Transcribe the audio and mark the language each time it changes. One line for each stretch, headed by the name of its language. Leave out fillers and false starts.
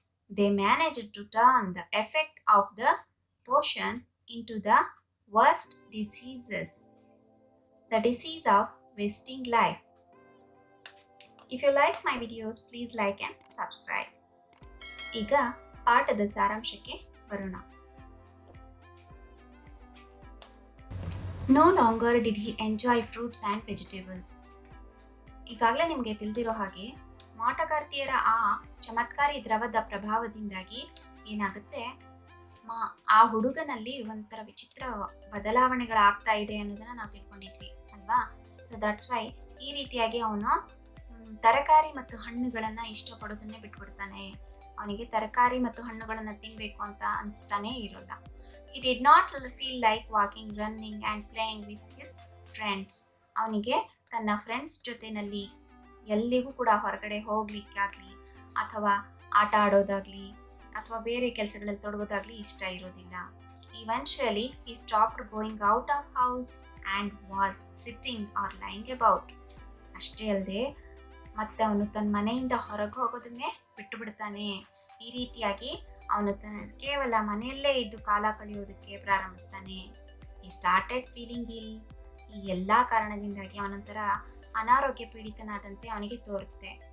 English: They managed to turn the effect of the potion into the worst diseases, the disease of wasting life. If you like my videos, please like and subscribe.
Kannada: ಈಗ ಪಾಠದ ಸಾರಾಂಶಕ್ಕೆ ಬರೋಣ.
English: No longer did he enjoy fruits and vegetables.
Kannada: ಈಗಾಗಲೇ ನಿಮಗೆ ತಿಳಿದಿರೋ ಹಾಗೆ ಮಾಟಗಾರ್ತಿಯರ ಆ ಚಮತ್ಕಾರಿ ದ್ರವದ ಪ್ರಭಾವದಿಂದಾಗಿ ಏನಾಗುತ್ತೆ, ಆ ಹುಡುಗನಲ್ಲಿ ಒಂಥರ ವಿಚಿತ್ರ ಬದಲಾವಣೆಗಳಾಗ್ತಾ ಇದೆ ಅನ್ನೋದನ್ನ ನಾವು ತಿಳ್ಕೊಂಡಿದ್ವಿ ಅಲ್ವಾ.
English: so that's why
Kannada: ಈ ರೀತಿಯಾಗಿ ಅವನು ತರಕಾರಿ ಮತ್ತು ಹಣ್ಣುಗಳನ್ನ ಇಷ್ಟಪಡೋದನ್ನೇ ಬಿಟ್ಬಿಡ್ತಾನೆ. ಅವನಿಗೆ ತರಕಾರಿ ಮತ್ತು ಹಣ್ಣುಗಳನ್ನ ತಿನ್ಬೇಕು ಅಂತ ಅನಿಸ್ತಾನೆ ಇರೋಲ್ಲ.
English: He did not feel like walking, running and playing with his friends.
Kannada: ಅವನಿಗೆ ತನ್ನ ಫ್ರೆಂಡ್ಸ್ ಜೊತೆನಲ್ಲಿ ಎಲ್ಲಿಗೂ ಕೂಡ ಹೊರಗಡೆ ಹೋಗ್ಲಿಕ್ಕಾಗ್ಲಿ ಅಥವಾ ಆಟ ಆಡೋದಾಗ್ಲಿ ಅಥವಾ ಬೇರೆ ಕೆಲಸಗಳಲ್ಲಿ ತೊಡಗೋದಾಗ್ಲಿ ಇಷ್ಟ ಇರೋದಿಲ್ಲ.
English: Eventually, he stopped going out of house and was sitting or lying about.
Kannada: ಅಷ್ಟೇ ಅಲ್ಲದೆ ಮತ್ತೆ ಅವನು ತನ್ನ ಮನೆಯಿಂದ ಹೊರಗೆ ಹೋಗೋದನ್ನೇ ಬಿಟ್ಟು ಬಿಡ್ತಾನೆ. ಈ ರೀತಿಯಾಗಿ ಅವನು ಕೇವಲ ಮನೆಯಲ್ಲೇ ಇದ್ದು ಕಾಲ ಕಳೆಯೋದಕ್ಕೆ ಪ್ರಾರಂಭಿಸ್ತಾನೆ.
English: He started feeling ill.
Kannada: ಈ ಎಲ್ಲ ಕಾರಣದಿಂದಾಗಿ ಅವನೊಂಥರ ಅನಾರೋಗ್ಯ ಪೀಡಿತನಾದಂತೆ ಅವನಿಗೆ ತೋರುತ್ತೆ.